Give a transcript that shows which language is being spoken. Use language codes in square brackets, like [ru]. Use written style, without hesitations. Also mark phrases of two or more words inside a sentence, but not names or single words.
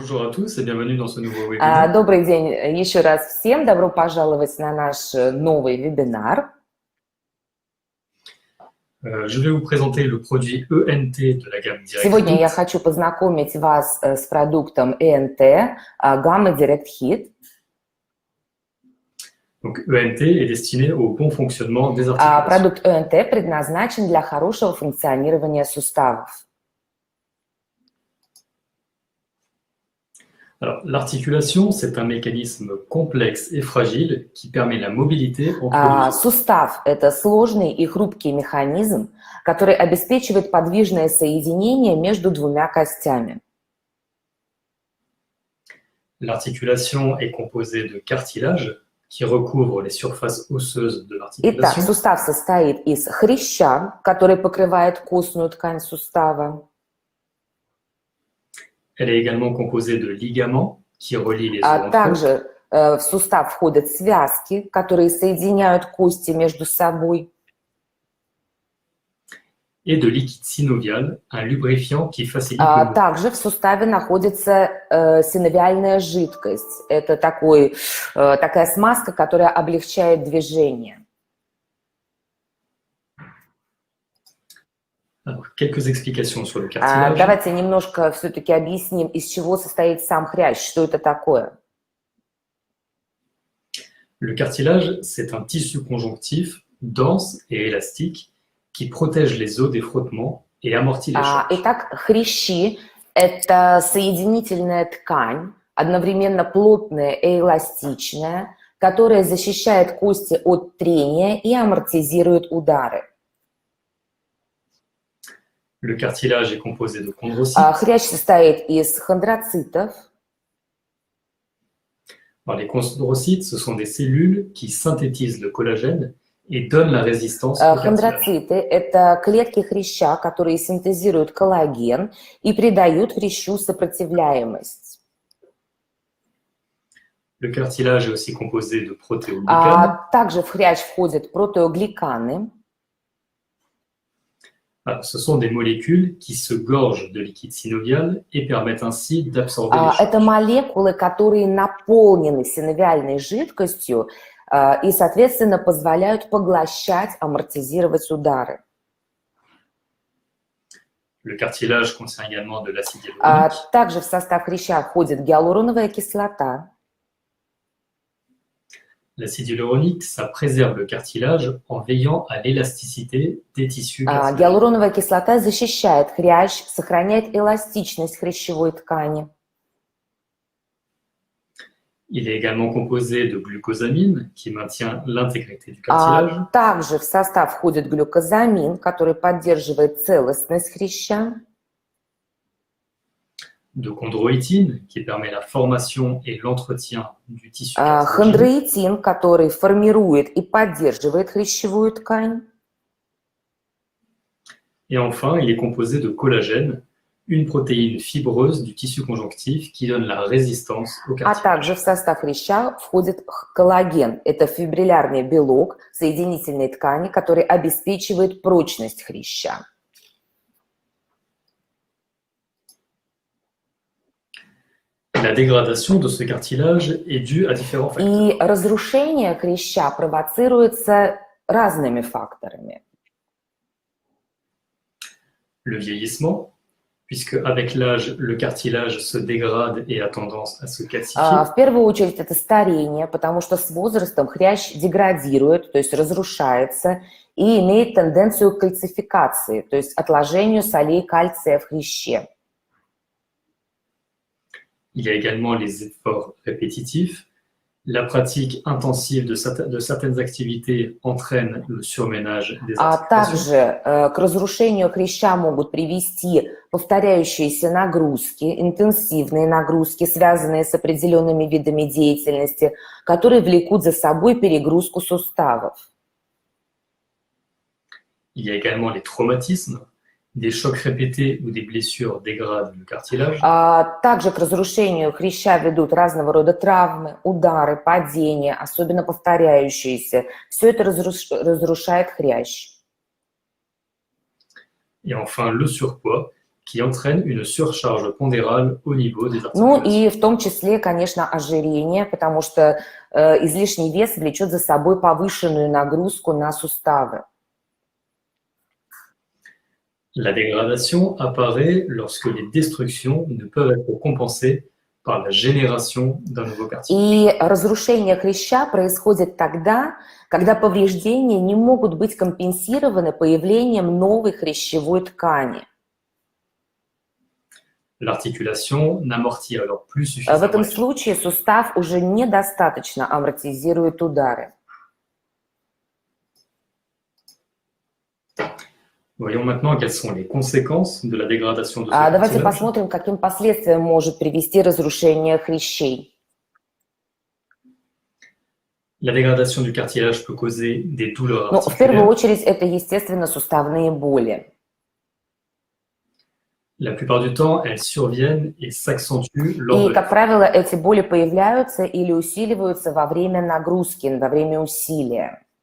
[fr] Bonjour à tous et bienvenue dans ce nouveau webinaire. [ru] Добрый день еще раз всем. Добро пожаловать на наш новый вебинар. [fr] Je vais vous présenter le produit ENT de la gamme Direct [ru] Сегодня я [fr] Hit. [ru] хочу познакомить вас с продуктом ENT гаммы Direct Hit. [fr] Donc ENT est destiné au bon fonctionnement des articulations. [ru] Продукт ENT предназначен для хорошего функционирования суставов. [fr] Alors, l'articulation, c'est un mécanisme complexe et fragile qui permet la mobilité entre deux os. [ru] Сустав – это сложный и хрупкий механизм, который обеспечивает подвижное соединение между двумя костями. [fr] L'articulation est composée de cartilage qui recouvre les surfaces osseuses de [ru] Итак, [fr] l'articulation. [ru] сустав состоит из хряща, который покрывает костную ткань сустава. [fr] Elle est également composée de ligaments qui relient les os entre eux. [ru] Также в сустав входят связки, которые соединяют кости между собой. [fr] Et de liquide synovial, un lubrifiant qui facilite le mouvement. [ru] Также в суставе находится синовиальная жидкость. Это такая смазка, которая облегчает движение. [fr] Alors, quelques explications sur le cartilage. [ru] Давайте немножко все-таки объясним, из чего состоит сам хрящ, что это такое. [fr] Le cartilage, c'est un tissu conjonctif dense et élastique qui protège les os des frottements et amortit les chocs. [ru] Итак, хрящи – это соединительная ткань, одновременно плотная и эластичная, которая защищает кости от трения и амортизирует удары. [fr] Le cartilage est composé de chondrocytes. [ru] Хрящ состоит из хондроцитов. [fr] Alors, les chondrocytes, ce sont des cellules qui synthétisent le collagène et donnent la résistance au cartilage. [ru] Хондроциты – это клетки хряща, которые синтезируют коллаген и придают хрящу сопротивляемость. [fr] Le cartilage est aussi composé de protéoglicanes. [ru] Также в хрящ входят протеогликаны. [fr] Alors, ce sont des molécules qui se gorgent de liquide synovial et permettent ainsi d'absorber les chocs. [ru] Это молекулы, которые наполнены синовиальной жидкостью и, соответственно, позволяют поглощать, амортизировать удары. [fr] Le cartilage contient également de l'acide hyaluronique. [ru] Также в состав хряща входит гиалуроновая кислота. [fr] L'acide hyaluronique, ça préserve le cartilage en veillant à l'élasticité des tissus cartilagineux. [ru] Гиалуроновая кислота защищает хрящ, сохраняет эластичность хрящевой ткани. [fr] Il est également composé de glucosamine qui maintient l'intégrité du cartilage. [ru] Также в состав входит глюкозамин, который поддерживает целостность хряща. [fr] De chondroïtine qui permet la formation et l'entretien du tissu cartilagineux. [ru] Хондроитин, который формирует и поддерживает хрящевую ткань. [fr] Et enfin, il est composé de collagène, une protéine fibreuse du tissu conjonctif qui donne la résistance au cartilage. [ru] Также в состав хряща входит коллаген. Это фибриллярный белок соединительной ткани, который обеспечивает прочность хряща. [fr] La dégradation de ce cartilage est due à différents facteurs. [ru] И разрушение хряща провоцируется разными факторами. [fr] Le vieillissement, puisque avec l'âge, le cartilage se dégrade et a tendance à se calcifier. [ru] В первую очередь это старение, потому что с возрастом хрящ деградирует, то есть разрушается, и имеет тенденцию к кальцификации, то есть отложению солей кальция в хряще. [fr] Il y a également les efforts répétitifs. La pratique intensive de certaines activités entraîne le surménage des articulations. [ru] Также к разрушению хряща могут привести повторяющиеся нагрузки, интенсивные нагрузки, связанные с определенными видами деятельности, которые влекут за собой перегрузку суставов. [fr] Il y a également les traumatismes. Des chocs répétés ou des blessures dégradent le cartilage. [ru] Также к разрушению хряща ведут разного рода травмы, удары, падения, особенно повторяющиеся. Все это разрушает хрящ. [fr] Et enfin, le surpoids qui entraîne une surcharge pondérale au niveau des [ru] Ну [fr] articulations. [ru] и в том числе, конечно, ожирение, потому что излишний вес влечет за собой повышенную нагрузку на суставы. [fr] La dégradation apparaît lorsque les destructions ne peuvent être compensées par la génération d'un nouveau cartilage. [ru] И разрушение хряща происходит тогда, когда повреждения не могут быть компенсированы появлением новой хрящевой ткани. [fr] L'articulation n'amortit alors plus [ru] В [fr] suffisamment [ru] этом [fr] les chocs. [ru] случае сустав уже недостаточно амортизирует удары. [fr] Voyons maintenant quelles sont les conséquences de la dégradation de ce [ru] Давайте [fr] cartilage. [ru] посмотрим, к каким последствиям может привести разрушение хрящей. [fr] La dégradation du cartilage peut causer des douleurs [ru] Ну, в первую [fr] articulaires. [ru] очередь, это, естественно, суставные боли. [fr] La plupart du temps, elles surviennent et s'accentuent lors [ru] И, [fr] de [ru] как правило, эти боли появляются или усиливаются во время нагрузки, во время усилия.